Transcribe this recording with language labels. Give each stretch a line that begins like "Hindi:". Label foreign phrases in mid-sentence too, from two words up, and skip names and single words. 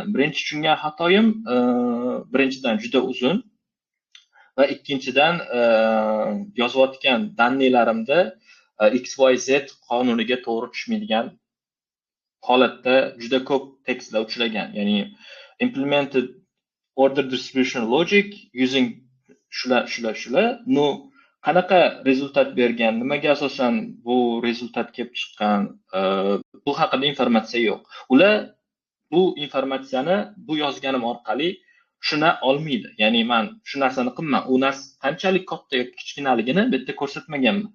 Uzbek: Birinchi tushungan xatoyim, birinchidan juda uzun va ikkinchidan yozayotgan dannilarimda XYZ qonuniga to'g'ri tushmaydigan holatda juda ko'p tekstlar uchragan.
English: Ya'ni implemented order distribution logic using shular.
Uzbek: No, qanaqa rezultat bergan, nimaga asosan bu rezultat kelib chiqqan, bu haqida informatsiya yo'q. Ular bu informatsiyani bu yozganim orqali tushuna olmaydi. Ya'ni men shu narsani qilman, u narsa qanchalik katta yoki kichkinaligini bu yerda ko'rsatmaganman.